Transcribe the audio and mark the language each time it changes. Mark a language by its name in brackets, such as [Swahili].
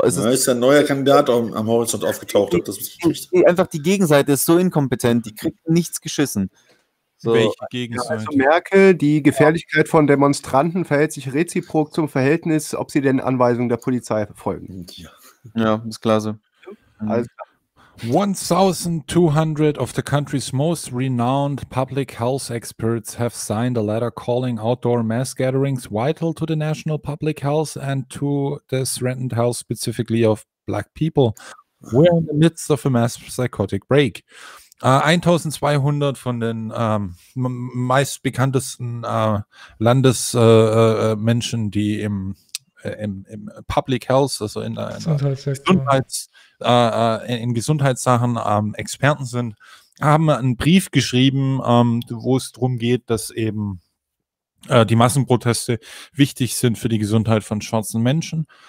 [German] Ist ein neuer Kandidat am Horizont aufgetaucht. Einfach die Gegenseite ist so inkompetent, die kriegt nichts geschissen. So, welche Gegenseite? Also Merkel, die Gefährlichkeit von Demonstranten verhält sich reziprok zum Verhältnis, ob sie den Anweisungen der Polizei folgen. Ja, ist klar so. Also. [English] 1,200 of the country's most renowned public health experts have signed a letter calling outdoor mass gatherings vital to the national public health and to the threatened health specifically of black people. We're in the midst of a mass psychotic break. [German] 1200 von den meist bekanntesten Landesmenschen, die im Public Health, also in Gesundheitssachen Experten sind, haben einen Brief geschrieben, wo es darum geht, dass eben die Massenproteste wichtig sind für die Gesundheit von schwarzen Menschen.